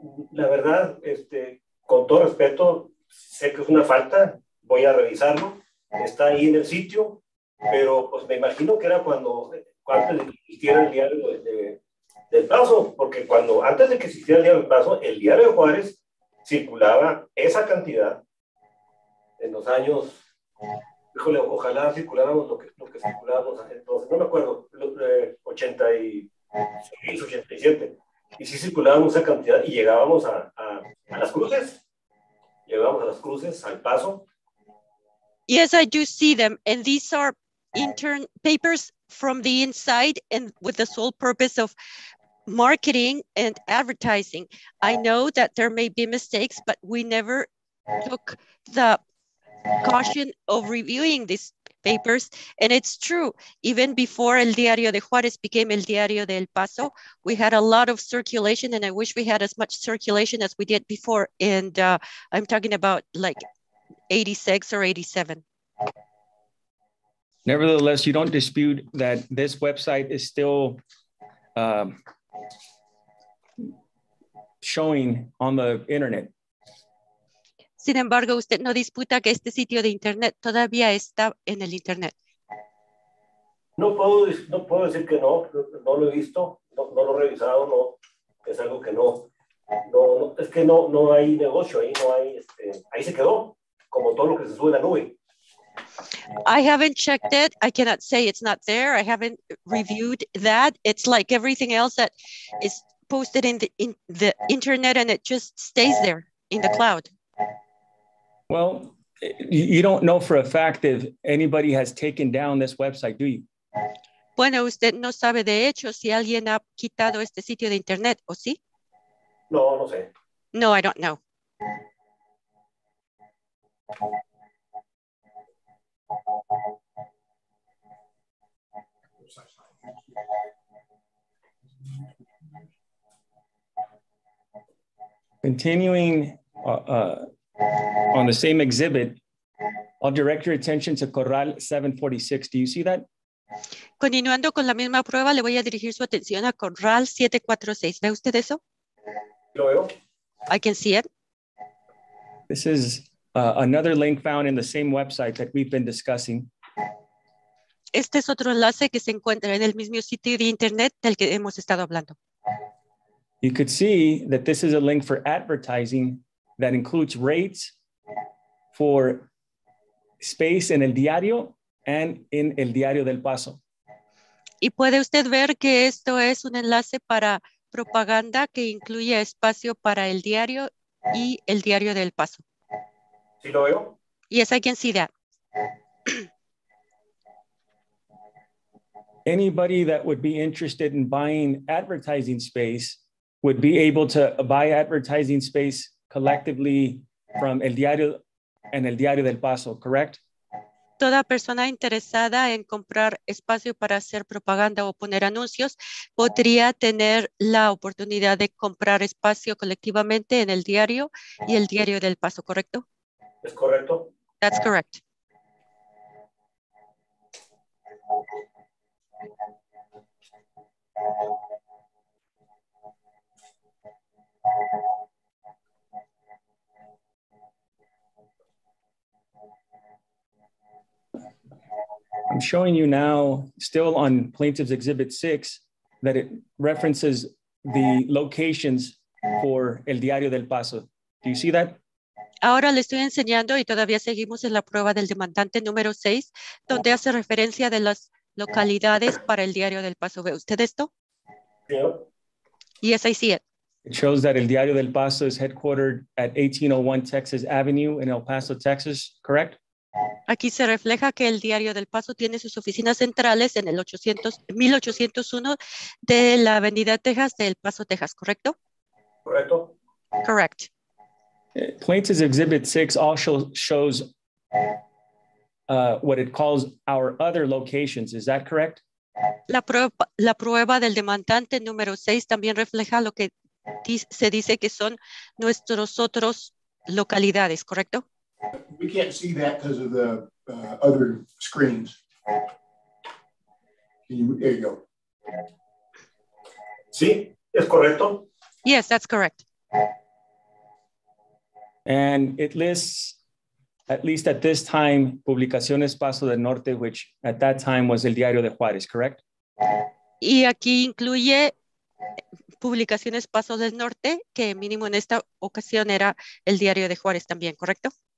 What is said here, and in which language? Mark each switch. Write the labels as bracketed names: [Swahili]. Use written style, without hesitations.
[Spanish] La verdad, con todo respeto, sé que es una falta, voy a revisarlo, está ahí en el sitio, pero pues me imagino que era cuando antes de que existiera el Diario del Paso, porque antes de que existiera el Diario del Paso, el Diario de Juárez circulaba esa cantidad en los años, híjole, ojalá circuláramos lo que circulábamos entonces, no me acuerdo, 86, 87. Y sí circulábamos esa cantidad y llegábamos a las cruces. Llegábamos a las cruces, al Paso. [English] Yes, I do see them. And these are intern papers from the inside and with the sole purpose of marketing and advertising. I know that there may be mistakes, but we never took the caution of reviewing these papers. And it's true, even before El Diario de Juárez became El Diario de El Paso, we had a lot of circulation, and I wish we had as much circulation as we did before. And I'm talking about like 86 or 87. Nevertheless, you don't dispute that this website is still showing on the internet. [Spanish] Sin embargo, usted no disputa que este sitio de internet todavía está en el internet. No puedo decir que no lo he visto, no lo he revisado, no, es algo que no, es que no hay negocio ahí, no hay, ahí se quedó, como todo lo que se sube a la nube. [English] I haven't checked it. I cannot say it's not there. I haven't reviewed that. It's like everything else that is post it in the internet and it just stays there in the cloud? Well, you don't know for a fact if anybody has taken down this website, do you? [Spanish] Bueno, usted no sabe de hecho si alguien ha quitado este sitio de internet, ¿o sí? No, no sé. [English] No, I don't know. Continuing on the same exhibit, I'll direct your attention to Corral 746. Do you see that? [Spanish] Continuando con la misma prueba, le voy a dirigir su atención a Corral 746. ¿Ve usted eso? ¿Lo veo? [English] I can see it. This is another link found in the same website that we've been discussing. [Spanish] Este es otro enlace que se encuentra en el mismo sitio de internet del que hemos estado hablando. [English] You could see that this is a link for advertising that includes rates for space [Spanish] en el diario [English] and in el Diario del Paso. [Spanish] Y puede usted ver que esto es un enlace para propaganda que incluye espacio para el diario y el Diario del Paso. ¿Sí lo veo? [English] Yes, I can see that. Anybody that would be interested in buying advertising space would be able to buy advertising space collectively from el Diario and el Diario del Paso, correct? [Spanish] Toda persona interesada en comprar espacio para hacer propaganda o poner anuncios podría tener la oportunidad de comprar espacio colectivamente en el diario y el Diario del Paso, ¿correcto? ¿Es correcto? [English] That's correct. I'm showing you now, still on Plaintiff's Exhibit 6, that it references the locations for el Diario del Paso. Do you see that? [Spanish] Ahora le estoy enseñando y todavía seguimos en la prueba del demandante número 6, donde hace referencia de las localidades para el Diario del Paso. ¿Ve usted esto? Sí. [English] Yes, I see it. It shows that el Diario del Paso is headquartered at 1801 Texas Avenue in El Paso, Texas, correct? [Spanish] Aquí se refleja que el Diario del Paso tiene sus oficinas centrales en el 1801 de la Avenida Texas de El Paso, Texas, ¿correcto? ¿Correcto? [English] Correct. Plaintiff's Exhibit 6 also shows what it calls our other locations. Is that correct? [Spanish] La prueba del demandante número 6 también refleja lo que se dice que son nuestros otros localidades, ¿correcto? [English] We can't see that because of the other screens. There you go. [Spanish] Sí, es correcto. [English] Yes, that's correct. And it lists, at least at this time, Publicaciones Paso del Norte, which at that time was el Diario de Juárez, correct? [Spanish] Y aquí incluye Publicaciones Paso del Norte, que mínimo en esta ocasión era el Diario de Juárez también, ¿correcto?